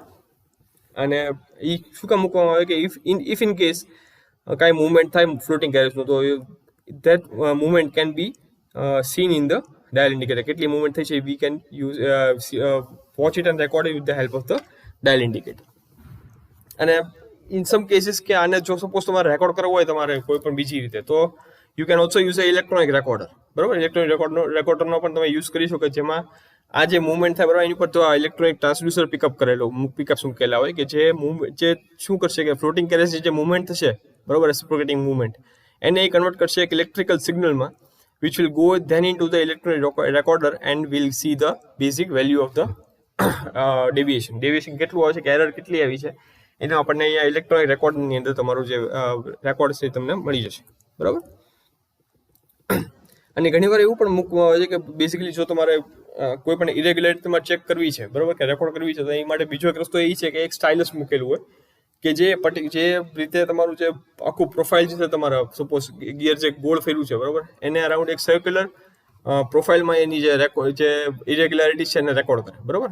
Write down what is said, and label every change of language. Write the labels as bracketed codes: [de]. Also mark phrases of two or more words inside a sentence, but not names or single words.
[gu] અને એ શું કામ મૂકવામાં આવે કે [en] if in case [gu] કાંઈ મૂવમેન્ટ થાય ફ્લોટિંગ કેરેજનું તો [en] that movement can be seen in the dial indicator. [gu] કેટલી મૂવમેન્ટ થઈ છે [en] we can watch it and record it with the help of the dial indicator. [gu] અને [en] in some cases [gu] કે આને જો સપોઝ તમારે રેકોર્ડ કરવો હોય તમારે કોઈ પણ બીજી રીતે તો [en] you can also use a electronic recorder, [gu] બરાબર. ઇલેક્ટ્રોનિક રેકોર્ડરનો પણ તમે યુઝ કરી શકો, જેમાં આ જે મૂવમેન્ટ થાય બરાબર એની ઉપર તો આ [en] electronic transducer pickups [gu] મૂકેલા હોય કે જે શું કરશે કે [en] floating carriage [gu] જે મૂવમેન્ટ થશે, બરાબર, [en] reciprocating movement, [gu] એને એ કન્વર્ટ કરશે એક ઇલેક્ટ્રિકલ સિગ્નલમાં [en] which will go then into the electronic recorder and we'll see the basic value of the deviation [gu] કેટલું આવે છે કે એરર કેટલી આવી છે એને આપણને અહીંયા ઇલેક્ટ્રોનિક રેકોર્ડરની અંદર તમારું જે રેકોર્ડ છે તમને મળી જશે, બરાબર. અને ઘણીવાર એવું પણ મૂકવામાં આવે છે કે બેઝિકલી જો તમારે કોઈ પણ ઇરેગ્યુલારિટી તમારે ચેક કરવી છે, બરોબર, કે રેકોર્ડ કરવી છે, તો એ માટે બીજો એક રસ્તો એ છે કે એક સ્ટાઇલસ મૂકેલું હોય કે જે રીતે તમારું જે આખું પ્રોફાઇલ છે તમારા, સપોઝ ગિયર જે ગોળ ફેરવું છે, બરોબર, એને અરાઉન્ડ એક સર્ક્યુલર પ્રોફાઇલમાં એની જે ઇરેગ્યુલારિટી છે એને રેકોર્ડ કરે, બરોબર.